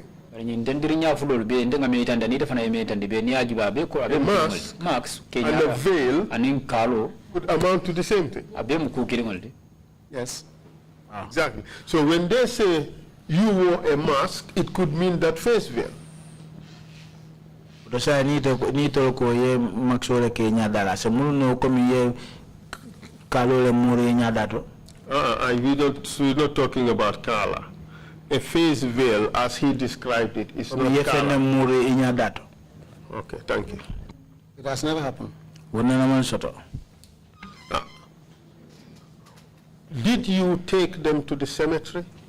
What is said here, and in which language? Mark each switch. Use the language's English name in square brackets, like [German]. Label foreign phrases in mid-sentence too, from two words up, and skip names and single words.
[English] A mask and a veil could amount to the same thing. Yes. Exactly. So when they say you wore a mask, it could mean that face veil. [Mandingo] Dosa ni to ko ye maxole ke nyadala se muno komi ye kalole muri nyadato. [English] We're not talking about kala. A face veil, as he described it, is not kala. Okay, thank you. It has never happened. Did you take them to the cemetery?